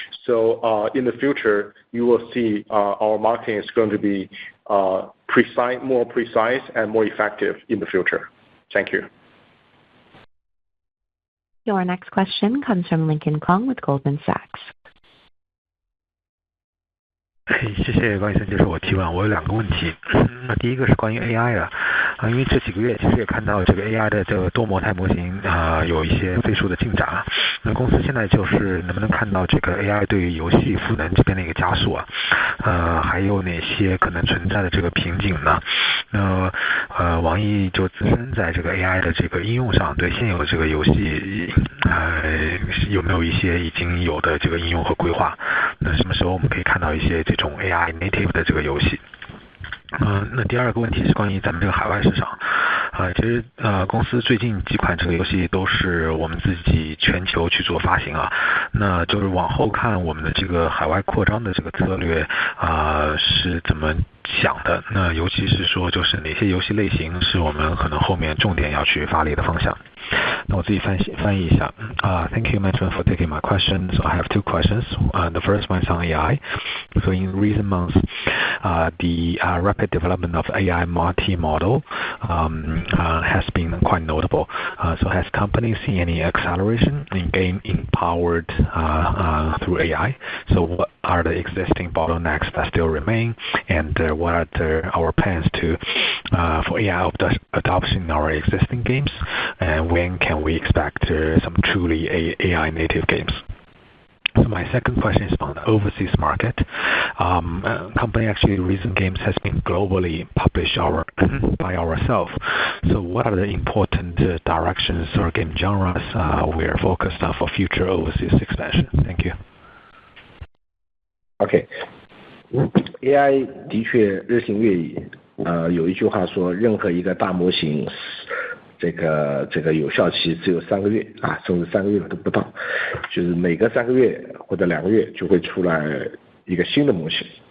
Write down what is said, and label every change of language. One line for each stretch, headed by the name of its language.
English: So in the future, you will see our marketing is going to be more precise and more effective in the future. Thank you. Your next question comes from Lincoln Kong with Goldman Sachs.
Chinese: 谢谢高医生接受我提问，我有2个问题。那第一个是关于 AI 的因为这几个月其实也看到这个 AI 的这个多模态模型有一些飞速的进展那公司现在就是能不能看到这个 AI 对于游戏赋能这边的一个加速还有哪些可能存在的这个瓶颈呢？那网易就自身在这个 AI 的这个应用上，对现有这个游戏有没有一些已经有的这个应用和规划？那什么时候我们可以看到一些这种 AI native 的这个游戏？那第2个问题是关于咱们这个海外市场其实公司最近几款这个游戏都是我们自己全球去做发行那就是往后看我们的这个海外扩张的这个策略是怎么想的？那尤其是说就是哪些游戏类型是我们可能后面重点要去发力的方向？那我自己翻译一下
English: Thank you, Management, for taking my question. So I have 2 questions. The first one is on AI. So in recent months, the rapid development of AI multi-model has been quite notable. So has companies seen any acceleration in game empowered through AI? So what are the existing bottlenecks that still remain, and what are our plans for AI adoption in our existing games, and when can we expect some truly AI native games? So my second question is on the overseas market. Company actually recent games has been globally published by ourselves. So what are the important directions or game genres we are focused on for future overseas expansion? Thank you.
Chinese: OK，AI 的确日新月异有一句话说，任何一个大模型这个有效期只有3个月甚至3个月都不到，就是每隔3个月或者2个月就会出来一个新的模型。